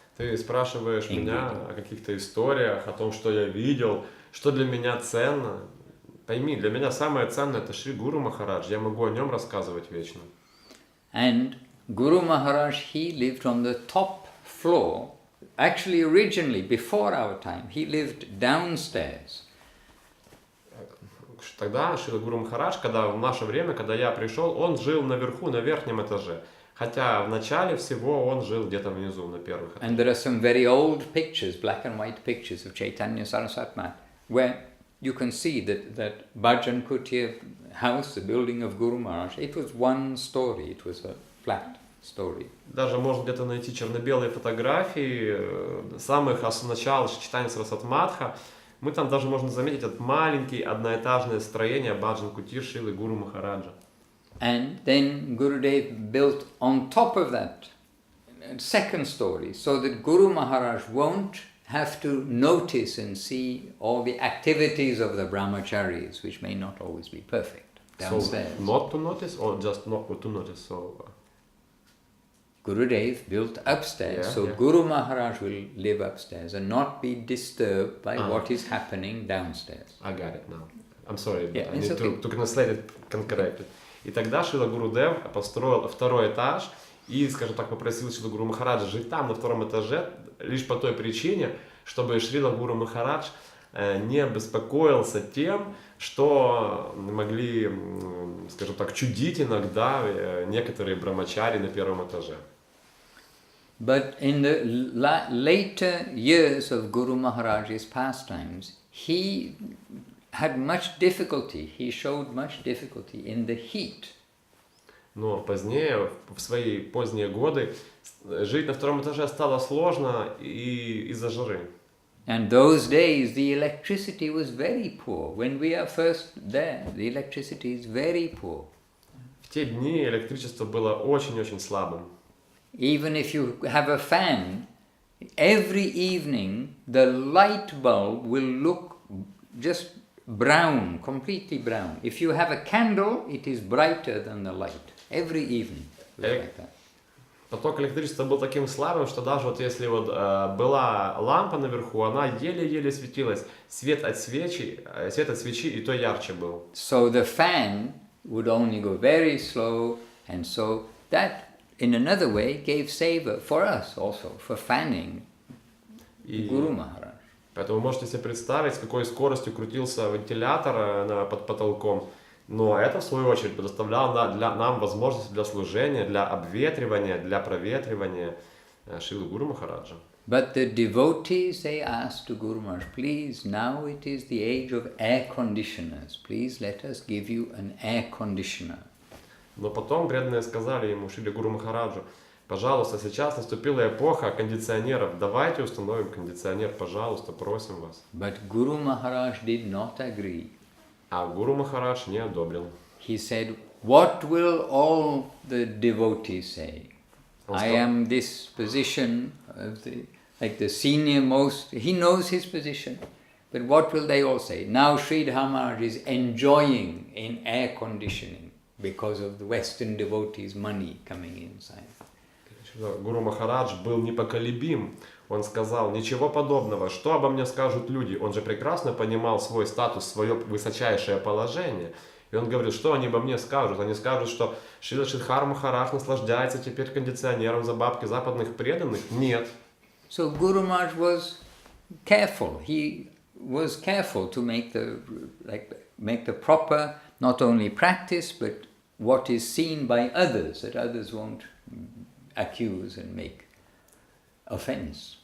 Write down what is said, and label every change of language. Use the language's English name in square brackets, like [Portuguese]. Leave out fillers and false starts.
[Russian] Ты спрашиваешь меня о каких-то историях, о том, что я видел, что для меня ценно. Пойми, для меня самое ценное это Шри Гуру Махарадж, я могу о нем рассказывать вечно. [English] And Guru Maharaj, he lived on the top floor. Actually, originally, before our time, he lived downstairs. [Russian] Тогда Шрила Гуру Махарадж, когда в наше время, когда я пришел, он жил наверху, на верхнем этаже. Хотя в начале всего он жил где-то внизу, на первых этажах. [English] And there are some very old pictures, black and white pictures of Chaitanya Saraswat Math, where you can see that Bhajan Kutir house, the building of Guru Maharaj, it was one story, it was a flat story. [Russian] Даже можно где-то найти черно-белые фотографии самых начал Чайтанья Сарасвати Матха. Мы там даже можно заметить это маленькое одноэтажное строение Баджан Кутир Шрилы Гуру Махараджа. [English] And then Gurudev built on top of that a second story, so that Guru Maharaj won't have to notice and see all the activities of the brahmacharis, which may not always be perfect, downstairs. So, not to notice or just not to notice? So, Gurudev built upstairs, so Guru Maharaj will live upstairs and not be disturbed by what is happening downstairs. I got it now. I'm sorry, but I need okay. to translate it correctly. [Russian] И тогда Шрила Гурудев построил второй этаж и, скажем так, попросил Шрила Гуру Махараджа жить там, на втором этаже, лишь по той причине, чтобы Шрила Гуру Махарадж не беспокоился тем, что могли, скажем так, чудить иногда некоторые брамачари на первом этаже. [English] But in the later years of Guru Maharaj's pastimes, he had much difficulty, he showed much difficulty in the heat. [Russian] Но позднее, в свои поздние годы, жить на втором этаже стало сложно из-за жары. [English] And those days the electricity was very poor. When we are first there, the electricity is very poor. [Russian] В те дни электричество было очень-очень слабым. [English] Even if you have a fan, every evening the light bulb will look just brown, completely brown. If you have a candle, it is brighter than the light. Every evening. Like that. [Russian] Поток электричества был таким слабым, что даже вот если вот была лампа наверху, она еле-еле светилась. Свет от свечи и то ярче был. [English] So the fan would only go very slow, and so that in another way gave savor for us also, for fanning Guru Maharaj. [Russian] Поэтому вы можете себе представить, с какой скоростью крутился вентилятор под потолком. Но это, в свою очередь, предоставляло нам возможность для служения, для обветривания, для проветривания Шрилы Гуру Махараджа. [English] But the devotees, they asked to Guru Maharaj, please, now it is the age of air conditioners. Please let us give you an air conditioner. [Russian] Но потом преданные сказали ему, Шриле Гуру Махараджу, пожалуйста, сейчас наступила эпоха кондиционеров. Давайте установим кондиционер, пожалуйста, просим вас. [English] But Guru Maharaj did not agree. [Russian] А Гуру Махарадж не одобрил. [English] He said, what will all the devotees say? I am this position of the senior most, he knows his position. But what will they all say? Now Sridhar Maharaj is enjoying in air conditioning because of the Western devotees' money coming inside. [Russian] Гуру Махарадж был непоколебим. Он сказал, ничего подобного, что обо мне скажут люди. Он же прекрасно понимал свой статус, свое высочайшее положение. И он говорит, что они обо мне скажут? Они скажут, что Шрила Шридхар Махарадж наслаждается теперь кондиционером за бабки западных преданных? Нет. [English] So Guru Maharaj was careful. He was careful to make the proper, not only practice, but what is seen by others, that others won't accuse and make offense.